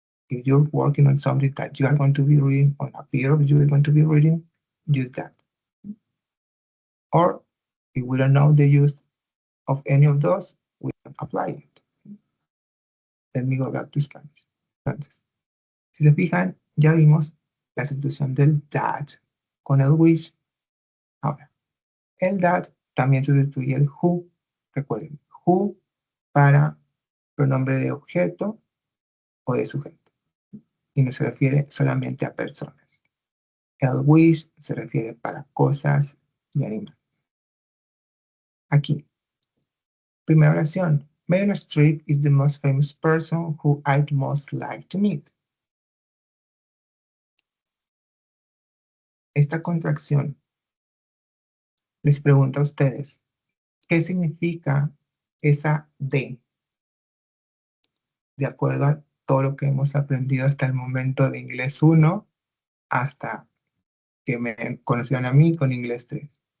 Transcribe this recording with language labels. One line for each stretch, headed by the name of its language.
English: If you're working on something that you are going to be reading, on a peer of you is going to be reading, use that. Or if we don't know the use of any of those, we don't apply it. Let me go back to Spanish.
Spanish: Entonces, si se fijan, ya vimos la sustitución del that con el which. Ahora, el that también sustituye el who. Recuerden, who para pronombre de objeto o de sujeto. Y no se refiere solamente a personas. El which se refiere para cosas y animales. Aquí, primera oración.
English: Meryl Streep is the most famous person who I'd most like to meet.
Spanish: Esta contracción les pregunto a ustedes, ¿qué significa esa D? De acuerdo a todo lo que hemos aprendido hasta el momento de inglés 1 hasta que me conocieron a mí con inglés 3.